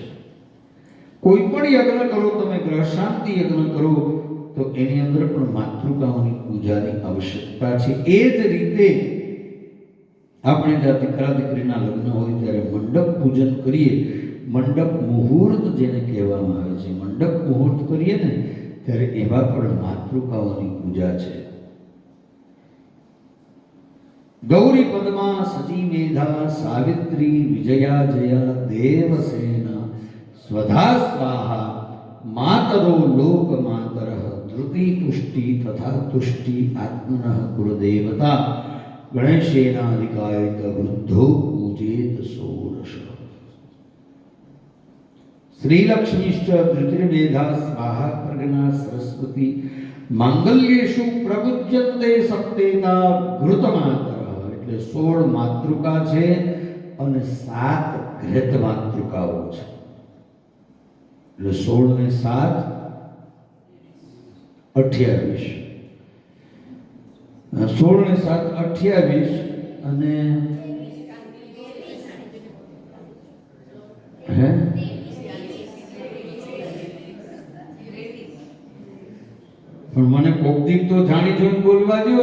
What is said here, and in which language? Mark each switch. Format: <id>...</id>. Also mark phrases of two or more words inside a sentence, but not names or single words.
<gu>કોઈ પણ યજ્ઞ કરો તમે, ગ્રહ શાંતિ યજ્ઞ કરો તો એની અંદર પણ માતૃકાઓની પૂજાની આવશ્યકતા છે. એ જ રીતે આપણે જ્યાં દીકરા દીકરીના લગ્ન હોય ત્યારે મંડપ પૂજન કરીએ, મંડપ મુહૂર્ત જેને કહેવામાં આવે છે, મંડપ મુહૂર્ત કરીએ ને ત્યારે એવા પણ માતૃકાઓની પૂજા છે.</gu> <sa>गौरी पद्मा सची मेधा सावित्री विजया जया देवसेना स्वधा स्वाहा मातरो लोक मातर धृति पुष्टि तथा तुष्टि आत्मनः कुलदेवता गणेशेनाधिकायत वृद्धो पूजेत षोडश. श्रीलक्ष्मीश्च धृतिर्मेधा स्वाहा प्रज्ञा सरस्वती मांगल्येषु प्रबुध्यन्ते सप्तेता घृतमातर.</sa> <gu>એટલે 16 માતૃકા છે અને 7 ઘૃત માતૃકાઓ છે. એટલે 16 ને 7 28. 16 ને 7 28 અને હે પણ મને કોક દીક તો જાણી જોઈને બોલવા દો.</gu>